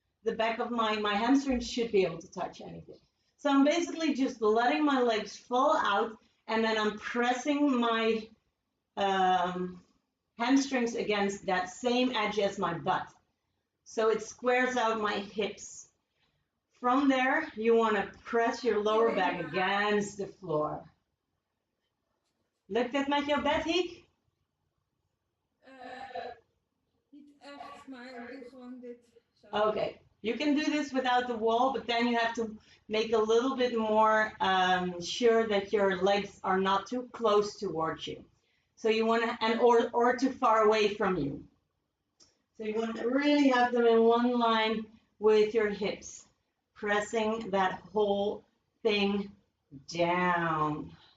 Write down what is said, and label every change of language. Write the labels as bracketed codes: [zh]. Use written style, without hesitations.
[en] the back of my hamstrings should be able to touch anything. So I'm basically just letting my legs fall out, and then I'm pressing my hamstrings against that same edge as my butt. So it squares out my hips. From there, you want to press your lower back against the floor. [nl] Lukt het met jouw bed, Hiek? Niet echt, maar ik doe gewoon dit. Zo. [en] Okay, you can do this without the wall, but then you have to make a little bit more sure that your legs are not too close towards you. So you want to, or too far away from you. So you want to really have them in one line with your hips, pressing that whole thing down.